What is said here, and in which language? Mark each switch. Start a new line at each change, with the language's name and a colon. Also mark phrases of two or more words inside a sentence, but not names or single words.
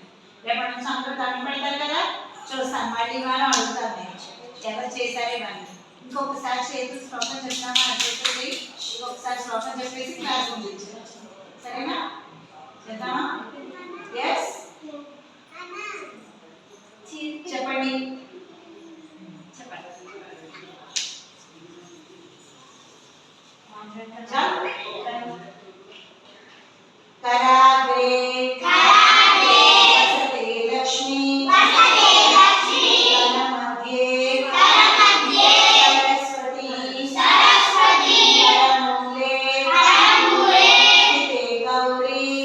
Telugu: రేపటి నుంచి అందరూ దండం పెడతారు కదా, చూస్తాను. మళ్ళీ వాళ్ళు అడుగుతాను నేను ఎవరు చేశారు ఇవన్నీ. ఇంకొకసారి చేతులు శ్లోకం చెప్తామా? చేతులు ఇంకొకసారి శ్లోకం చెప్పేసి క్లాస్ ముగించారు. సరేనా? చేద్దామా? ఎస్ చెప్పండి.
Sanskrit: कराग्रे वसते लक्ष्मी करमध्ये सरस्वती करमूले स्थिते गौरी